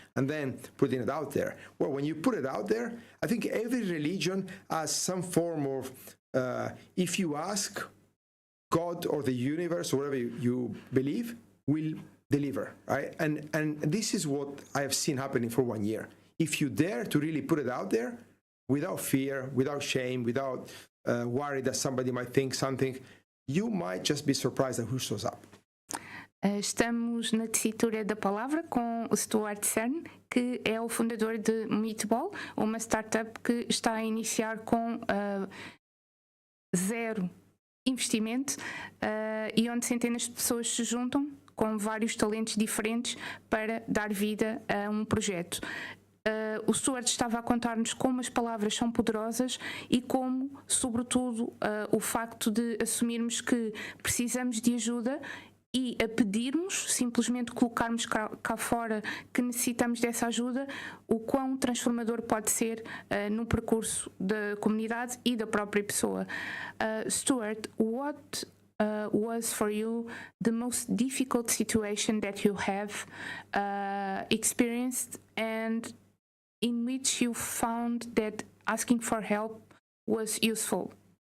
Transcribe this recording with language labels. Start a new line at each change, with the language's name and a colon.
English: And then putting it out there. Well, when you put it out there, I think every religion has some form of, if you ask, God or the universe or whatever you believe will deliver, right? And this is what I have seen happening for 1 year. If you dare to really put it out there, without fear, without shame, without worry that somebody might think something, you might just be surprised at who shows up.
Portuguese: Estamos na Tessitura da Palavra com o Stuart Cern, que é o fundador de Meatball, uma startup que está a iniciar com zero investimento e onde centenas de pessoas se juntam com vários talentos diferentes para dar vida a um projeto. O Stuart estava a contar-nos como as palavras são poderosas e como, sobretudo, o facto de assumirmos que precisamos de ajuda e a pedirmos, simplesmente colocarmos cá fora que necessitamos dessa ajuda, o quão transformador pode ser no percurso da comunidade e da própria pessoa.
English: Stuart, what was for you the most difficult situation that you have experienced and in which you found that asking for help was useful?